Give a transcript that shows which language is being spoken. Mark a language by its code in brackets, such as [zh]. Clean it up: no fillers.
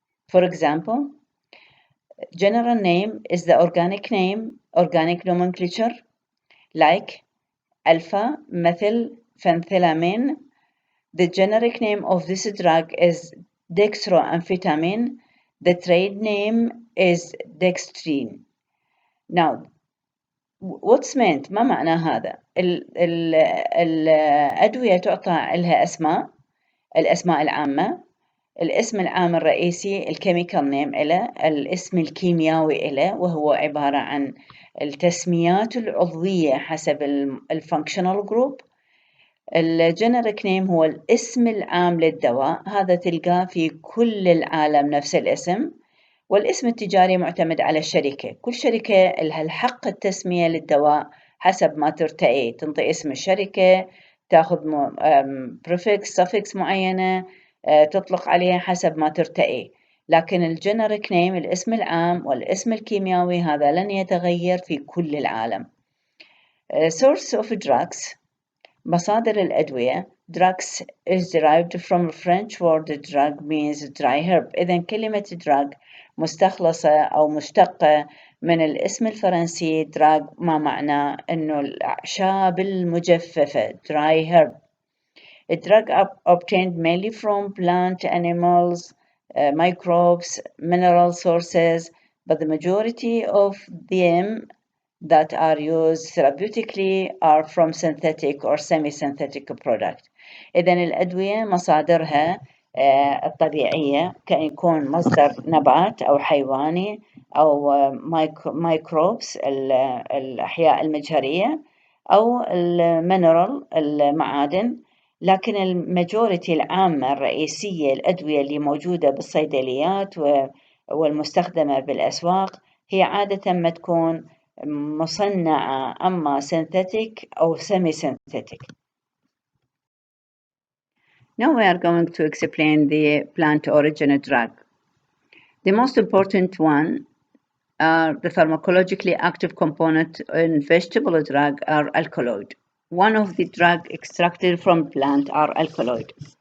[en] For example, general name is the organic name, organic nomenclature, like alpha methyl phenethylamine. The generic name of this drug is dextroamphetamine. The trade name is dextrine. Now, what's meant؟ [ar] ما معنى هذا؟ الأدوية تعطى لها أسماء، الأسماء العامة، الاسم العام الرئيسي الكيميكال نيم إله، الاسم الكيميائي إله وهو عبارة عن التسميات العضوية حسب الفانكشنال جروب. الجينيريك نيم هو الاسم العام للدواء، هذا تلقاه في كل العالم نفس الاسم. والاسم التجاري معتمد على الشركة، كل شركة لها الحق التسمية للدواء حسب ما ترتقي، تنطي اسم الشركة، تاخذ prefix suffix معينة، تطلق عليها حسب ما ترتقي. لكن الجينيريك نيم الاسم العام والاسم الكيميائي هذا لن يتغير في كل العالم. [en] Source of drugs. [ar] مصادر الأدوية. [en] drugs is derived from French word drug means dry herb. [ar] إذن كلمة drug مستخلصة أو مشتقة من الاسم الفرنسي drug، ما معناه إنه الأعشاب المجففة dry herb. [en] A drug obtained mainly from plant, animals, microbes, mineral sources, but the majority of them that are used therapeutically are from synthetic or semi-synthetic product. [ar] إذن الأدوية مصادرها الطبيعية كأن يكون مصدر نبات أو حيواني أو مايكروبس الأحياء المجهرية أو المينرال المعادن. لكن الماجوريتي العامة الرئيسية الأدوية اللي موجودة بالصيدليات والمستخدمة بالأسواق هي عادة ما تكون مصنعة أما synthetic أو semi-synthetic. [en] Now we are going to explain the plant origin drug. The most important one are the pharmacologically active component in vegetable drug are alkaloid. One of the drug extracted from plant are alkaloid.